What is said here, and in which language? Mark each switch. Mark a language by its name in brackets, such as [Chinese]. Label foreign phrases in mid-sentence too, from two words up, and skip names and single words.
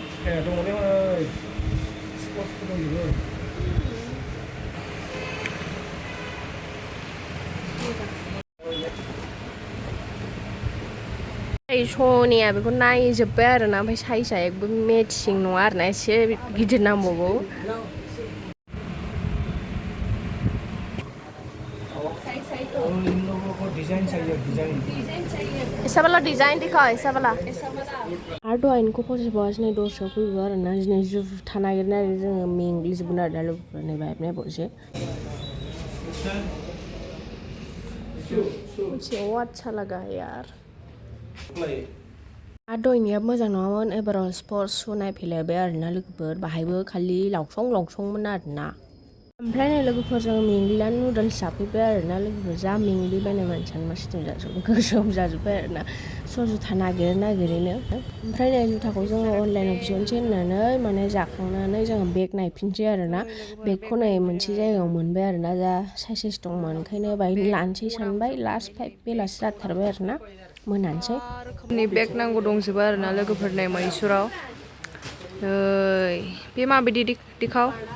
[Bodo] सनिया बेखौ नायजोब्बाय आरोना ओमफ्राय साइजआ एकबो मेटचिं नङा आरोना एसे गिदिर नांबावगौ [Hindi] ऐसा वाला डिजाइन दिखाओ ऐसा वाला [Bodo] आरो दहायनिखौ फसायबावासै नै दस्रायाव फैबाय आरोना दिनै जुथा नागिरनानै जोङो मेंग्लिजोबगोन आरोना लोगोफोर नै बाहाय नायबावसै [Hindi] मुझे वो अच्छा लगा यार [Bodo] आरो दहायनिया मोजां नङामोन एबाराव स्पर्टस शु नायफैलायबाय आरोना लोगोफोर बाहायबो खालि लावसंमोन आरोना ओमफ्राय नै लोगोफोरजों मेंग्लिनानै नुडल्स जाफैबाय आरोना लोगोफोर जा मेंग्लिबायनाय मानसियानो मा सिथों जाजोबबाय गोसोम जाजोब्बाय आरोना स' जुथा नागिरैनो ओमफ्राय नै जुथाखौ जोङो अनलाइनाव बिहरनोसै होननानै माने जाखांनानै जोङो बेग नायफिनसै आरोना बेगखौ नै मोनसे जायगायाव मोनबाय आरोना जा साइज दंमोन ओंखायनो बायनो लानोसै सानबाय लास्ट बेलासि जाथारबाय आरोना मोनानोसै रोखोमनि बेग नांगौ दंजोबो आरोना लोगोफोरनो मैसुराव बे माबायदि दिखाव